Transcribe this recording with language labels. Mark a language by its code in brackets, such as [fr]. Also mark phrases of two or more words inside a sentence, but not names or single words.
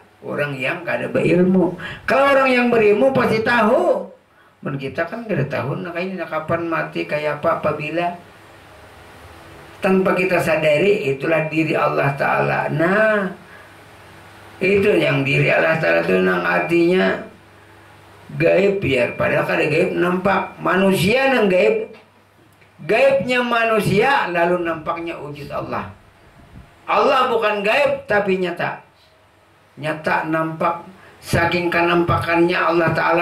[bjn] Orang yang kada berilmu. Kalau orang yang berilmu pasti tahu. Men kita kan kada tahu nah kayaknya kapan mati, kayak apa, apabila. [id] Tanpa kita sadari, itulah diri Allah Ta'ala. [bjn] Nah itu yang diri Allah Ta'ala itu nang artinya gaib biar padahal kada gaib nampak manusia nang gaib, gaibnya manusia lalu nampaknya wujud Allah. [id] Allah bukan gaib tapi nyata nampak, saking kanampakannya Allah Ta'ala.